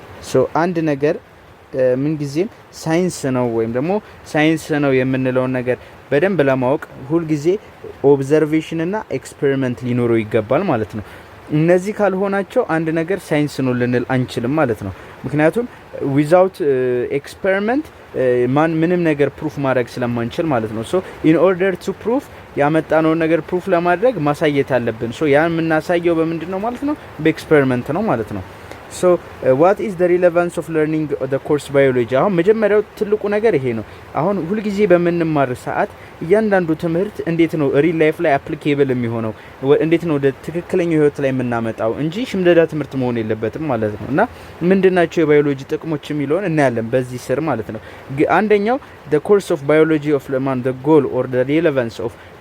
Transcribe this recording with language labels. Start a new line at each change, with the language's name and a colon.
Amharic: so አንድ ነገር ምን ጊዜም ሳይንስ ነው ወይም ደግሞ ሳይንስ ነው የምንለው ነገር በደንብ ለማወቅ ሁሉ ጊዜ ኦብዘርቬሽን እና ኤክስፔሪመንት ሊኖረው ይገባል ማለት ነው። እነዚህ ካልሆናቸው አንድ ነገር ሳይንስ ነው ልንል አንችልም ማለት ነው። ምክንያቱም
English: ዊዛውት ኤክስፔሪመንት
Amharic: ምንም ነገር ፕሩፍ ማድረግ ስለማንችል ማለት ነው።
English: ሶ ኢን ኦርደር ቱ ፕሩፍ
Amharic: ያመጣነውን ነገር ፕሩፍ ለማድረግ ማሳየት አለብን። ሶ ያን የምናሳየው በምንድን ነው ማለት ነው? በኤክስፔሪመንት ነው ማለት ነው።
English: so what is the relevance of learning the course biology?
Amharic: አሁን መጀመሪያው ትልቁ ነገር ይሄ ነው። አሁን ሁሉ ጊዜ በመንማር ሰዓት እያንዳንዱ ትምህርት እንዴት ነው
English: ሪል ላይፍ
Amharic: ላይ አፕሊኬብል የሚሆነው፣ እንዴት ነው ወደ ትክክለኛው ህይወት ላይ የምናመጣው እንጂ ሽምደዳ ትምህርት መሆን የለበትም ማለት ነው። እና ምንድናቸው የባዮሎጂ ጥቅሞች የሚለውን እናያለን በዚህ ስር ማለት ነው። አንደኛው
English: the course of biology of the goal or the relevance of